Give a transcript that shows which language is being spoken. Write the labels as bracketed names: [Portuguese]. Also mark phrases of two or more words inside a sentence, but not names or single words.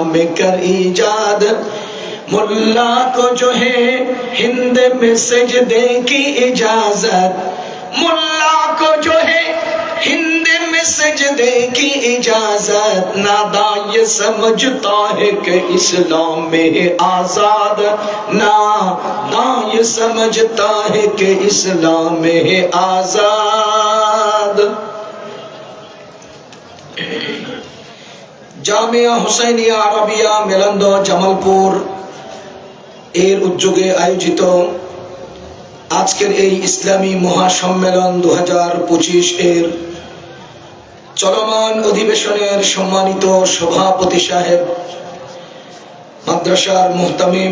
[Urdu] میں کر ایجاد ملا کو جو ہے ہند میں سجدے کی اجازت ملا کو جو ہے ہند میں سجدے کی اجازت نادان یہ سمجھتا ہے کہ اسلام میں ہے آزاد نادان یہ سمجھتا ہے کہ اسلام میں ہے آزاد [Bangla] জামিয়া হুসাইনিয়া আরাবিয়া মেলান্দ জামালপুর এর উদ্যোগে আয়োজিত আজকের এই ইসলামী মহাসম্মেলন 2025 এর চলমান অধিবেশনের সম্মানিত সভাপতি সাহেব মাদ্রাসার মুহতামিম